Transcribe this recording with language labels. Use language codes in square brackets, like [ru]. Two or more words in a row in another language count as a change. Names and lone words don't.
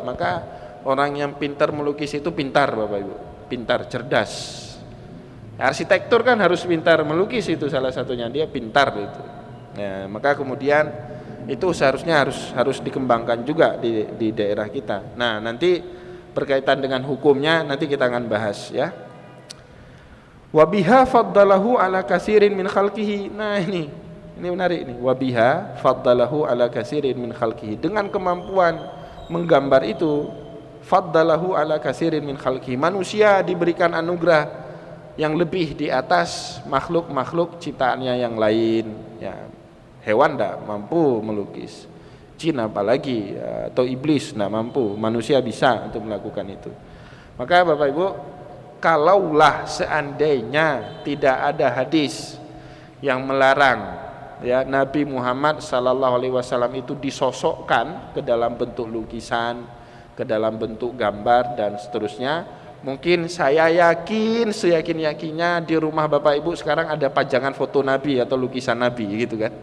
[id] Maka orang yang pintar melukis itu pintar Bapak Ibu, pintar, cerdas. Arsitektur kan harus pintar melukis, itu salah satunya, dia pintar itu. Ya, maka kemudian itu seharusnya harus dikembangkan juga di daerah kita. Nah, nanti berkaitan dengan hukumnya nanti kita akan bahas ya. [ar] وبها فضله على كثير من خلقه. [id] Nah, ini menarik nih. [ar] وبها فضله على كثير من خلقه. [id] Dengan kemampuan menggambar itu, [ar] فضله على كثير من خلقه. [id] Manusia diberikan anugerah yang lebih di atas makhluk-makhluk ciptaannya yang lain. Ya, hewan tidak mampu melukis, jin apalagi, atau iblis tidak mampu. Manusia bisa untuk melakukan itu. Maka Bapak Ibu, kalaulah seandainya tidak ada hadis yang melarang, ya, Nabi Muhammad [ar] صلى الله عليه وسلم [id] itu disosokkan ke dalam bentuk lukisan, ke dalam bentuk gambar dan seterusnya, mungkin saya yakin seyakin-yakinnya di rumah Bapak Ibu sekarang ada pajangan foto Nabi atau lukisan Nabi gitu kan.